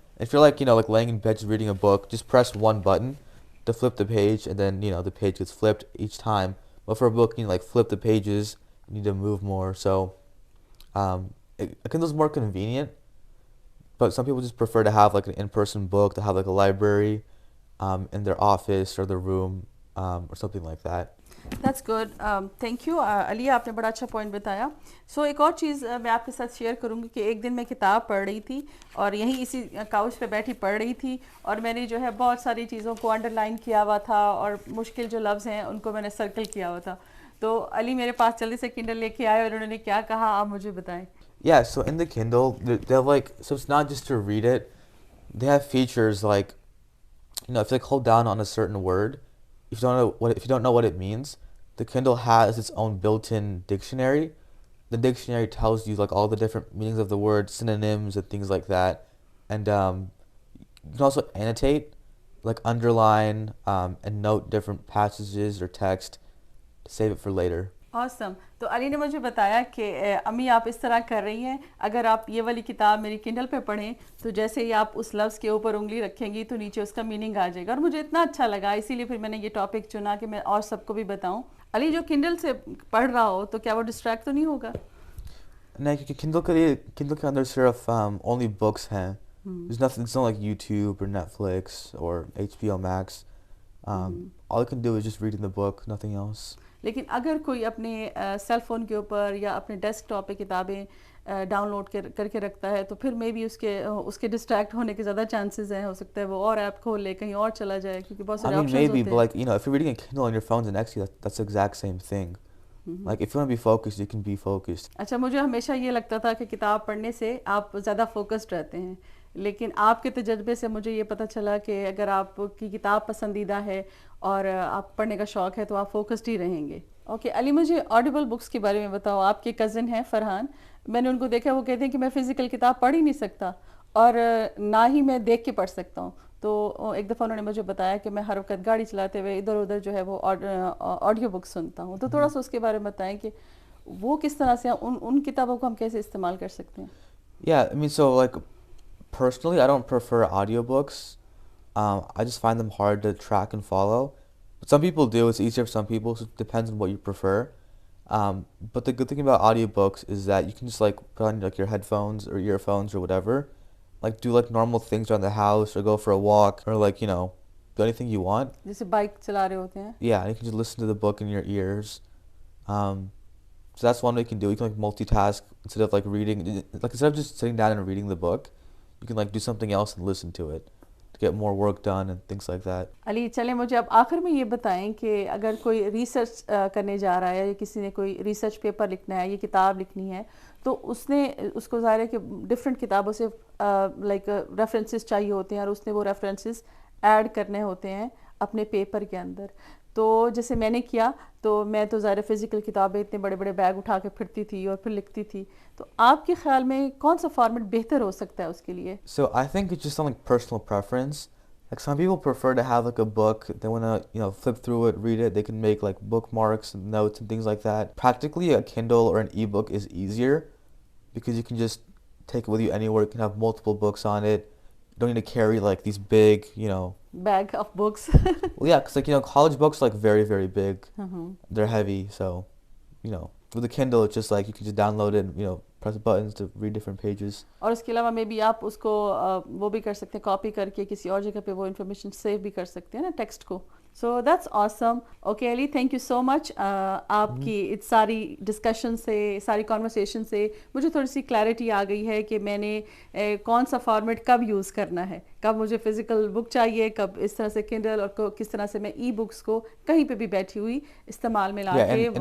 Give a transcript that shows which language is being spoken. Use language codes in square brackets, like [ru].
[en] If you're like, like laying in bed just reading a book, just press one button to flip the page, and then, the page gets flipped each time. But for a book, like flip the pages, you need to move more. So, a Kindle's more convenient, but some people just prefer to have like an in-person book, to have like a library, in their office or their room, or something like that. That's good, thank you [hi] Ali, आपने बड़ा अच्छा point बताया. सो एक और चीज़ मैं आपके साथ share करूँगी कि एक दिन मैं किताब पढ़ रही थी और यहीं इसी काउच पे बैठी पढ़ रही थी, और मैंने जो है बहुत सारी चीज़ों को अंडरलाइन किया हुआ था और मुश्किल जो लफ्ज़ हैं उनको मैंने सर्कल किया हुआ था. तो अली मेरे पास जल्दी से किंडल लेके आए और उन्होंने क्या कहा, आप मुझे बताएं. [en] Yeah, so in the Kindle, they have like, so it's not just to read it. They have features like, if you like hold down on a certain word, if you don't know what it means, the Kindle has its own built-in dictionary. The dictionary tells you like all the different meanings of the word, synonyms and things like that. And you can also annotate, like underline, and note different passages or text to save it for later. Awesome. [hi] तो अली ने मुझे बताया कि अम्मी आप इस तरह कर रही हैं, अगर आप ये वाली किताब मेरी किंडल पे पढ़ें तो जैसे ही आप उस लफ्ज़ के ऊपर उंगली रखेंगी तो नीचे उसका मीनिंग आ जाएगा. और मुझे इतना अच्छा लगा, इसीलिए फिर मैंने ये टॉपिक चुना कि मैं और सबको भी बताऊं. अली जो किंडल से पढ़ रहा हो तो क्या वो डिस्ट्रैक्ट तो नहीं होगा? नहीं, क्योंकि किंडल के अंदर सिर्फ [en] only books [hi] हैं. [en] There's nothing, it's not like YouTube or Netflix or HBO Max. All you can do is just reading the book, nothing else. [hi] लेकिन अगर कोई अपने सेल फ़ोन के ऊपर या अपने डेस्कटॉप पे किताबें डाउनलोड करके रखता है तो फिर मे भी उसके डिस्ट्रैक्ट होने के ज़्यादा चांसेस हैं. हो सकता है वो और ऐप खोल ले, कहीं और चला जाए, क्योंकि बहुत सारे ऑप्शंस होते हैं. [en] Maybe, but like, if you're reading a Kindle on your phones next to you, that's the exact same thing. Like, if you want to be focused, you can be focused. [hi] अच्छा, मुझे हमेशा ये लगता था कि किताब पढ़ने से आप ज़्यादा फोकस्ड रहते हैं, लेकिन आपके तजर्बे से मुझे ये पता चला कि अगर आपकी किताब पसंदीदा है और आप पढ़ने का शौक़ है तो आप फोकस्ड ही रहेंगे. ओके अली, मुझे ऑडिबल बुक्स के बारे में बताओ. आपके कज़न हैं फरहान, मैंने उनको देखा, वो कहते हैं कि मैं फ़िज़िकल किताब पढ़ ही नहीं सकता और ना ही मैं देख के पढ़ सकता हूँ. तो एक दफ़ा उन्होंने मुझे बताया कि मैं हर वक्त गाड़ी चलाते हुए इधर उधर जो है वो ऑडियो बुक सुनता हूँ. तो थोड़ा सा उसके बारे में बताएं कि वो किस तरह से उन किताबों को हम कैसे इस्तेमाल कर सकते हैं. [en] Yeah, I mean, so like personally, I don't prefer audiobooks. I just find them hard to track and follow. But some people do. It's easier for some people, so it depends on what you prefer. But the good thing about audiobooks is that you can just like put on like your headphones or earphones or whatever, like do like normal things around the house or go for a walk or like, do anything you want. [hi] जैसे bike चला रहे होते हैं. [en] Yeah, and you can just listen to the book in your ears. So that's one way you can do. You can like multitask instead of like reading. Like instead of just sitting down and reading the book, you can like do something else and listen to it to get more work done and things like that. Ali चलें, मुझे अब आखिर में ये बताएं कि अगर कोई रिसर्च करने जा रहा है या किसी ने कोई रिसर्च पेपर लिखना है, ये किताब लिखनी है, तो उसको ज़ाहिर है कि डिफरेंट किताबों से लाइक रेफरेंसेस चाहिए होते हैं और उसने वो रेफरेंसेस ऐड करने होते हैं अपने पेपर के अंदर. तो जैसे मैंने किया, तो मैं तो ज़ाहिर फ़िज़िकल किताबें इतने बड़े बड़े बैग उठा के फिरती थी और फिर लिखती थी. तो आपके ख्याल में कौन सा फॉर्मेट बेहतर हो सकता है उसके लिए? So I think it's just like personal preference. Like some people prefer to have like a book, they want to, flip through it, read it, they can make like bookmarks and notes and things like that. Practically a Kindle or an ebook is easier because you can just take it with you anywhere. You can have multiple books on it. You don't need to carry like these big, bag of books. Well, yeah, because like, college books are like very, very big. They're heavy, so, with the Kindle, it's just like you can just download it and, press buttons to read different pages. [hi] और उसके अलावा may be आप उसको वो भी कर सकते हैं, कॉपी करके किसी और जगह पे वो इन्फॉर्मेशन सेव भी कर सकते हैं ना, टेक्स्ट को. [en] So that's awesome. [hi] Okay Ali, thank you so much. आपकी इस सारी डिस्कशन से, सारी कॉन्वर्सेशन से मुझे थोड़ी सी क्लैरिटी आ गई है कि मैंने कौन सा फॉर्मेट कब यूज़ करना है, कब मुझे फ़िज़िकल बुक चाहिए, कब इस तरह से किंडल, और किस तरह से मैं ई बुक्स को कहीं पे भी बैठी हुई इस्तेमाल में ला के.